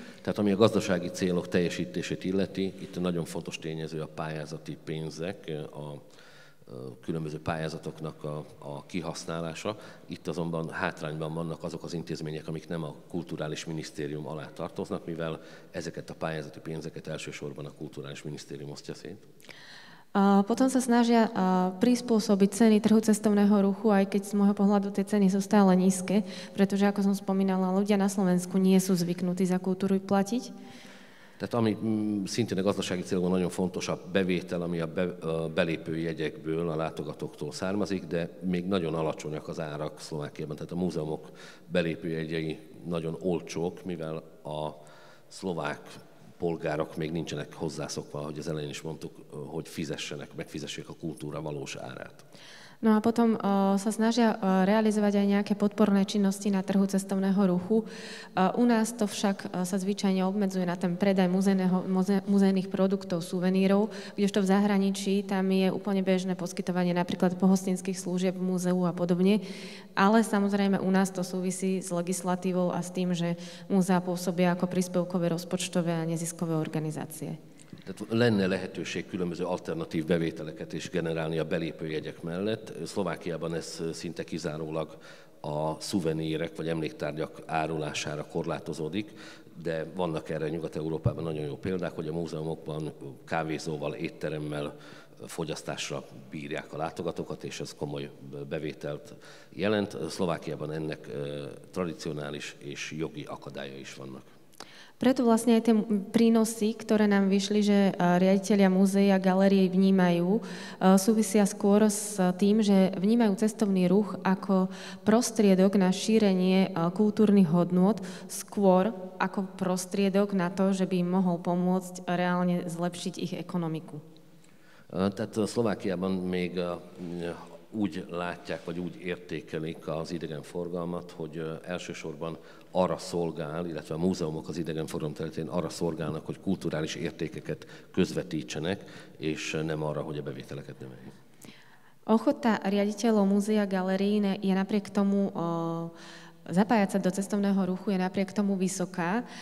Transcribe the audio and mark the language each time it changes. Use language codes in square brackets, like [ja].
[hu] Tehát ami a gazdasági célok teljesítését illeti, itt nagyon fontos tényező a pályázati pénzek, a különböző pályázatoknak a kihasználása. Itt azonban hátrányban vannak azok az intézmények, amik nem a Kulturális Minisztérium alá tartoznak, mivel ezeket a pályázati pénzeket elsősorban a Kulturális Minisztérium osztja szét. [sk] Potom sa snažia prispôsobiť ceny trhu cestovného ruchu, aj keď z môjho pohľadu tie ceny sú stále nízke, pretože, ako som spomínala, ľudia na Slovensku nie sú zvyknutí za kultúru platiť. [hu] Tehát ami szintén a gazdasági célban nagyon fontos a bevétel, ami a belépő jegyekből, a látogatóktól származik, de még nagyon alacsonyak az árak Szlovákiában. Tehát a múzeumok belépő jegyei nagyon olcsók, mivel a szlovák polgárok még nincsenek hozzászokva, hogy az elején is mondtuk, hogy megfizessék a kultúra valós árát. [sk] No a potom sa snažia realizovať aj nejaké podporné činnosti na trhu cestovného ruchu. U nás to však sa zvyčajne obmedzuje na ten predaj muzejných produktov, suvenírov, kdežto v zahraničí tam je úplne bežné poskytovanie napríklad pohostinských služieb v múzeu a podobne. Ale samozrejme u nás to súvisí s legislatívou a s tým, že múzea pôsobia ako príspevkové rozpočtové a neziskové organizácie. [hu] Tehát lenne lehetőség különböző alternatív bevételeket is generálni a belépőjegyek mellett. Szlovákiában ez szinte kizárólag a szuvenírek vagy emléktárgyak árulására korlátozódik, de vannak erre Nyugat-Európában nagyon jó példák, hogy a múzeumokban kávézóval, étteremmel fogyasztásra bírják a látogatókat, és ez komoly bevételt jelent. Szlovákiában ennek tradicionális és jogi akadálya is vannak. [sk] Preto vlastne aj tie prínosy, ktoré nám vyšli, že riaditelia múzeí a galérií vnímajú, súvisia skôr s tým, že vnímajú cestovný ruch ako prostriedok na šírenie kultúrnych hodnôt, skôr ako prostriedok na to, že by im mohol pomôcť reálne zlepšiť ich ekonomiku. [hu] Tehát Szlovákiában még úgy látják, vagy úgy értékelik az idegenforgalmat, hogy elsősorban arra szolgál, illetve a múzeumok az idegenforgalom területén arra szolgálnak, hogy kulturális értékeket közvetítsenek, és nem arra, hogy a bevételeket növeljék. [sk] Ochota riaditeľov múzea a galérií je napriek tomu zapájať sa do cestovného ruchu je napriek tomu vysoká.